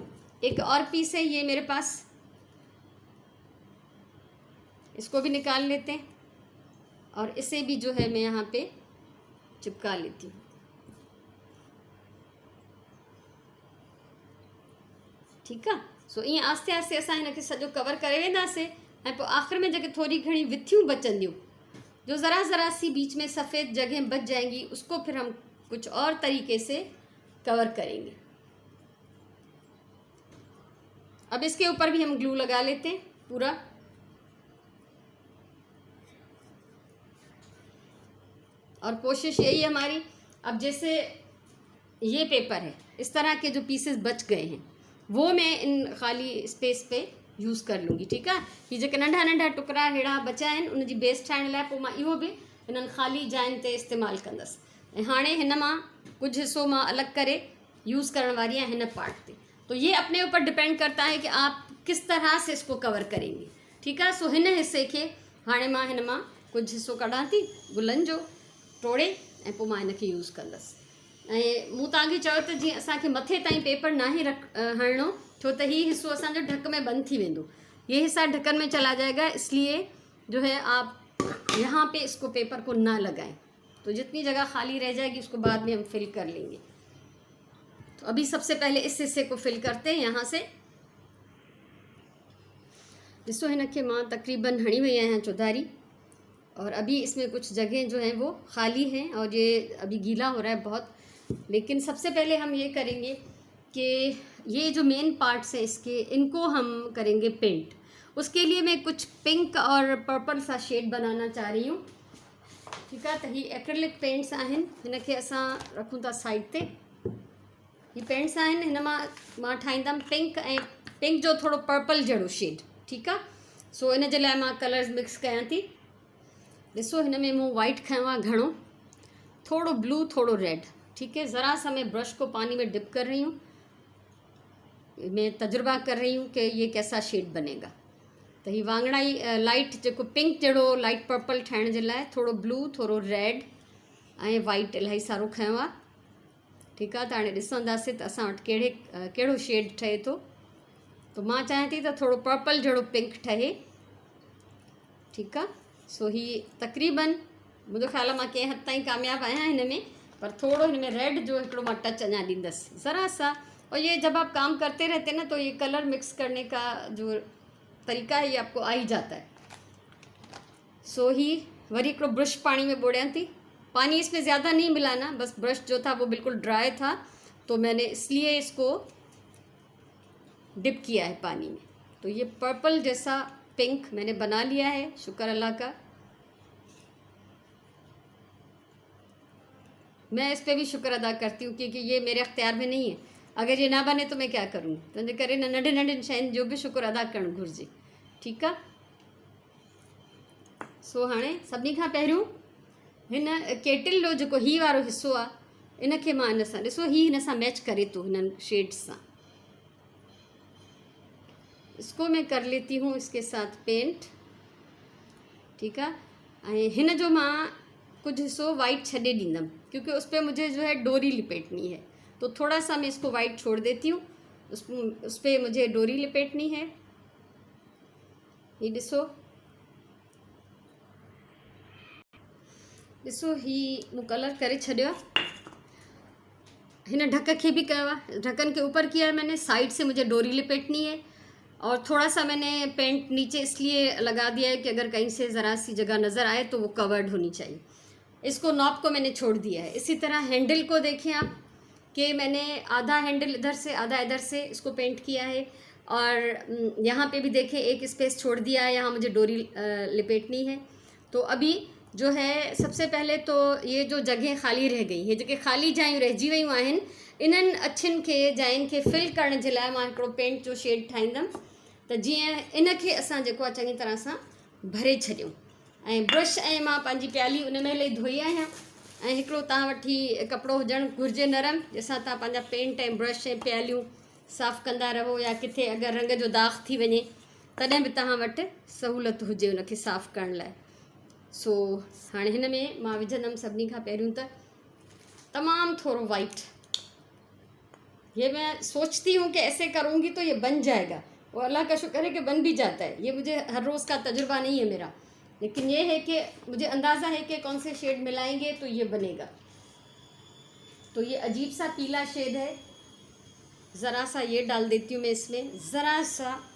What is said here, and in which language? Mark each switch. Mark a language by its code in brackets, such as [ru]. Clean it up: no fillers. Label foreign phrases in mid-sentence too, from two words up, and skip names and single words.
[hi] एक और पीस है ये मेरे पास, इसको भी निकाल लेते हैं और इसे भी जो है मैं यहाँ पे चिपका लेती हूँ। ठीक है। [sd] सो ईअं आस्ते आस्ते असां हिनखे सॼो कवर करे वेंदासीं ऐं पोइ आख़िर में जेके थोड़ी घणी विथियूं बचंदियूं, [hi] जो ज़रा ज़रा सी बीच में सफ़ेद जगह बच जाएंगी, उसको फिर हम कुछ और तरीके से कवर करेंगे। अब इसके ऊपर भी हम ग्लू लगा लेते हैं पूरा। और कोशिश यही है हमारी, अब जैसे ये पेपर है, इस तरह के जो पीसेस बच गए हैं वो मैं इन खाली स्पेस पे यूज़ कर लूँगी। ठीक है। [sd] ये जेके नंढा नंढा टुकड़ा हेड़ा बचा आहिनि उनजी बेस ठाहिण लाइ पोइ मां इहो बि हिननि ख़ाली जाइनि ते इस्तेमालु कंदसि। ऐं हाणे हिन मां कुछ हिस्सो मां अलग करे यूज़ करण वाली आहियां हिन पार्ट पे। [hi] तो ये अपने ऊपर डिपेंड करता है कि आप किस तरह से इसको कवर करेंगे। ठीक है। [sd] सो हिन हिस्से खे हाणे मां हिन मां कुछ हिस्सो कढां थी गुलनि जो टोड़े ऐं पोइ मां हिनखे यूज़ कंदसि। ऐं मूं तव्हांखे चयो त जीअं असांखे मथे ताईं पेपर नाहे हणिणो, छो त हीउ हिस्सो असांजो ढक में बंद थी वेंदो, [hi] ये हिस्सा ढक्कन में चला जाएगा, इसलिए जो है आप यहाँ पे इसको पेपर को ना लगाएं। तो जितनी जगह खाली रह जाएगी उसको बाद में हम फिल कर लेंगे। तो अभी सबसे पहले इस हिस्से को फिल करते हैं यहाँ से। [sd] ॾिसो हिनखे मां तकरीबन हणी वई आहियां चौधारी, [hi] और अभी इसमें कुछ जगह जो हैं वो खाली हैं और ये अभी गीला हो रहा है बहुत। लेकिन सबसे पहले हम ये करेंगे कि ये जो मेन पार्ट्स हैं इसके, इनको हम करेंगे पेंट। उसके लिए मैं कुछ पिंक और पर्पल सा शेड बनाना चाह रही हूँ। [sd] ठीकु आहे, त ही एक्रेलिक पेंट्स आहिनि, हिनखे असां रखूं था साइड ते। ही पेंट्स आहिनि, हिन मां ठाहींदमि पिंक ऐं पिंक जो थोड़ो पर्पल जहिड़ो शेड। ठीकु आहे, सो इन जे लाइ मां कलर्स मिक्स कयां थी। ॾिसो हिन में मूं वाइट खयो आहे घणो, थोड़ो ब्लू, थोड़ो रेड। [hi] ठीक है, ज़रा सा मैं ब्रश को पानी में डिप कर रही हूँ, मैं तजुर्बा कर रही हूँ कि ये कैसा शेड बनेगा। [sd] तो ही वांगड़ाई लाइट जो पिंक जड़ो लाइट पर्पल ठाहिण जे लाइ थोड़ो ब्लू, थोड़ो रेड ऐं वाइट इलाही सारो खयो आहे। ठीकु आहे, त हाणे ॾिसंदासीं त असां वटि कहिड़ो शेड ठहे थो। तो मां चाहियां थी त थोड़ो पर्पल जड़ो पिंक ठहे। ठीकु आहे, सो ही तक़रीबन मुंहिंजो ख़्याल मां कंहिं हद ताईं कामयाबु आहियां हिन में, पर थोड़ो हिन में रेड जो हिकिड़ो मां टच अञा ॾींदसि [hi] ज़रा सा। और ये जब आप काम करते रहते हैं ना, तो ये कलर मिक्स करने का जो तरीका है ये आपको आ ही जाता है। [sd] सो ही वरी हिकिड़ो ब्रश पानी में बोड़ियां थी। [hi] पानी इसमें ज़्यादा नहीं मिलाना, बस ब्रश जो था वो बिल्कुल ड्राई था, तो मैंने इसलिए इसको डिप किया है पानी में। तो ये पर्पल जैसा पिंक मैंने बना लिया है, शुक्र अल्लाह का। मैं इस पर भी शुक्र अदा करती हूँ क्योंकि ये मेरे अख्तियार में नहीं है। अगर ये ना बने तो मैं क्या करूँगी, तो [sd] इन करे नंढे नंढे शयुनि जो भी शुक्र अदा करणु घुरिजे। ठीकु आहे, सो हाणे सभिनी खां पहिरियों हिन केटिल जो जेको ही वारो हिस्सो आहे इनखे मां इन सां, ॾिसो ही हिन सां मैच करे थो हिननि शेड्स सां। [hi] इसको मैं कर लेती हूँ इसके साथ पेंट। ठीक है, [sd] ऐं हिन जो मां कुछ हिस्सो वाइट छॾे ॾींदमि [hi] क्योंकि उस पर मुझे जो है डोरी लिपेटनी है। तो थोड़ा सा मैं इसको वाइट छोड़ देती हूँ, उस पर मुझे डोरी लिपेटनी है। [sd] ये ॾिसो ही मूं कलर करे छॾियो आहे। हिन ढक के भी कयो आहे, [hi] ढक्कन के ऊपर किया है मैंने, साइड से मुझे डोरी लिपेटनी है। और थोड़ा सा मैंने पेंट नीचे इसलिए लगा दिया है कि अगर कहीं से ज़रा सी जगह नज़र आए तो वो कवर्ड होनी चाहिए। इसको नॉब को मैंने छोड़ दिया है। इसी तरह हैंडल को देखें आप कि मैंने आधा हैंडल इधर से आधा इधर से इसको पेंट किया है। और यहाँ पे भी देखें एक स्पेस छोड़ दिया है, यहाँ मुझे डोरी लिपेटनी है। तो अभी जो है सबसे पहले तो ये जो जगह खाली रह गई, [sd] ये जो खाली जायूं रहिजी वयूं आहिनि, इन्हनि अछियुनि खे जायुनि खे फिल करण जे लाइ मां हिकिड़ो पेंट जो शेड ठाहींदमि। त जीअं इनखे असां जेको आहे चङी तरह सां भरे छॾियूं। ऐं ब्रश ऐं मां पंहिंजी प्याली उन में ई धोई आहियां। ऐं हिकिड़ो तव्हां वटि कपिड़ो हुजणु घुरिजे नरम, जंहिंसां तव्हां पंहिंजा पेंट ऐं ब्रश ऐं प्यालियूं साफ़ु कंदा रहो, या किथे अगरि रंग जो दाग़ थी वञे तॾहिं बि तव्हां वटि सहूलियत हुजे उनखे साफ़ु करण लाइ। सो हाणे हिन में मां विझंदमि सभिनी खां पहिरियों त तमामु थोड़ो वाइट। [hi] ये मैं सोचती हूँ कि ऐसे करूँगी तो ये बन जाएगा, और अल्लाह का शुक्र है कि बन भी जाता है। ये मुझे हर रोज़ का तजुर्बा नहीं है मेरा, लेकिन ये है कि मुझे अंदाज़ा है कि कौन से शेड मिलाएंगे तो ये बनेगा। तो ये अजीब सा पीला शेड है, ज़रा सा ये डाल देती हूँ मैं इसमें, ज़रा सा।